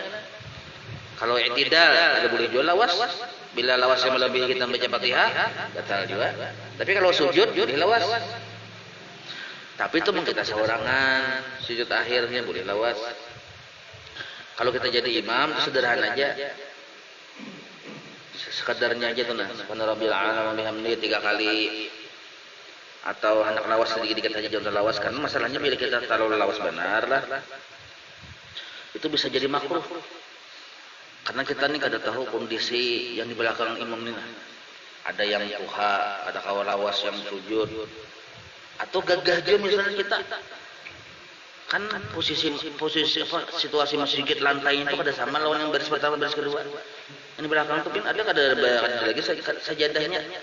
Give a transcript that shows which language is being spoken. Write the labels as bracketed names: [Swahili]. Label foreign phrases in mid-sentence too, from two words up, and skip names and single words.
[Banjar] Kalau i'tidal ada boleh jual lawas. Bila lawasnya melebihi kita membaca Fatihah batal juga. Tapi kalau sujud boleh lawas. Tapi itu kita seorangan sujud akhirnya boleh lawas. Kalau kita jadi imam itu sederhana aja. Sekadarnya aja tuh nah. [Arabic] سبحان ربي الأعلى وبحمده [Banjar] 3 kali. Atau hendak lawas sedikit-sedikit saja jangan lawas karena masalahnya bila kita terlalu lawas benar lah itu bisa jadi makruh karena kita nih kada tahu kondisi yang di belakang imam ini ada yang tuha, ada kawan lawas yang sujud atau gagah aja misalnya kita kan posisi apa situasi masjid lantainya itu kada sama lawan yang baris pertama baris kedua yang di belakang itu kan ada lagi sajadahnya